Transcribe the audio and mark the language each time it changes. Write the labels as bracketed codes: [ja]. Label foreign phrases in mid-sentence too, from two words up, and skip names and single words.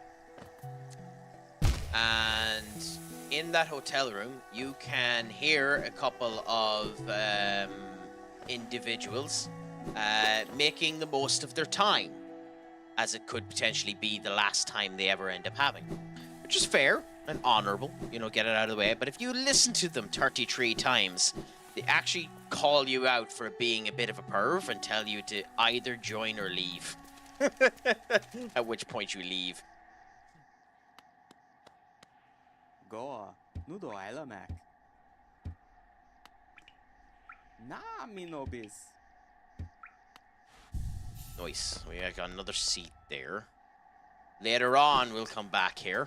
[en] And in that hotel room, you can hear a couple of individuals making the most of their time, as it could potentially be the last time they ever end up having. Which is fair and honourable, you know, get it out of the way. But if you listen to them 33 times, they actually call you out for being a bit of a perv and tell you to either join or leave. At which point you leave. Goa, nudo aila Mac. Na minobis. Nice. We got another seat there. Later on, we'll come back here.